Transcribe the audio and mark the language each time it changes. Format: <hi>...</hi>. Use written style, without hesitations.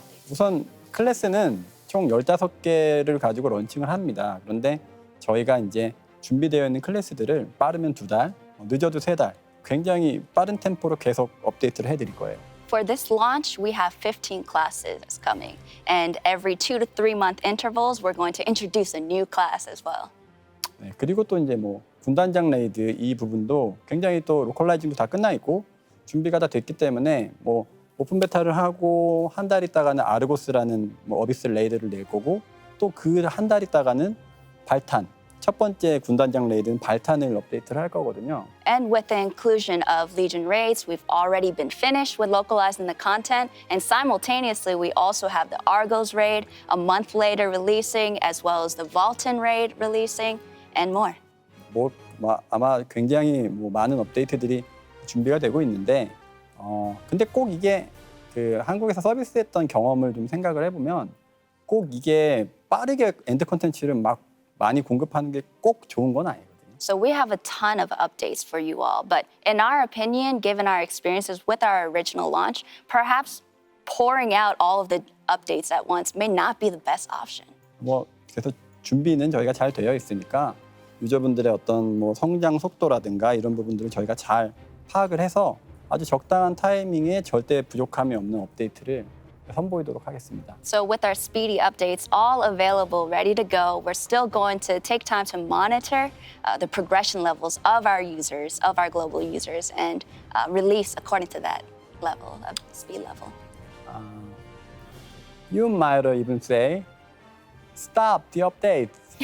<ko>우선 클래스는 총 15개를 가지고 런칭을 합니다. 그런데 저희가 이제 준비되어 있는 클래스들을 빠르면 2달, 늦어도 3달, 굉장히 빠른 템포로 계속 업데이트를 해드릴 거예요.</ko> <en>For this launch, we have 15 classes coming. And every 2 to 3 month intervals, we're going to introduce a new class as well.</en> <ko>네, 그리고 또 이제 뭐 군단장 레이드 이 부분도 굉장히 또 로컬라이징도 다 끝나 있고 준비가 다 됐기 때문에 뭐 오픈 베타를 하고 한 달 있다가는 아르고스라는 뭐 어비스 레이드를 낼 거고 또 그 한 달 있다가는 발탄 첫 번째 군단장 레이드는 발탄을 업데이트를 할 거거든요.</ko> <en>And with the inclusion of Legion raids, we've already been finished with localizing the content. And simultaneously, we also have the Argos raid a month later releasing, as well as the Vulcan raid releasing, and more.</en> <ko>아마 굉장히 뭐 많은 업데이트들이 준비가 되고 있는데 근데 꼭 이게 그 한국에서 서비스했던 경험을 좀 생각을 해보면 꼭 이게 빠르게 엔드 콘텐츠를 막 많이 공급하는 게 꼭 좋은 건 아니거든요.</ko> <en>So we have a ton of updates for you all, but in our opinion, given our experiences with our original launch, perhaps pouring out all of the updates at once may not be the best option.</en> <ko>뭐 그래서 준비는 저희가 잘 되어 있으니까 유저분들의 어떤 뭐 성장 속도라든가 이런 부분들을 저희가 잘 파악을 해서 아주 적당한 타이밍에 절대 부족함이 없는 업데이트를 선보이도록 하겠습니다.</ko> <en>So with our speedy updates all available, ready to go, we're still going to take time to monitor the progression levels of our users, of our global users, and release according to that level of speed level. You might even say, stop the updates.</en>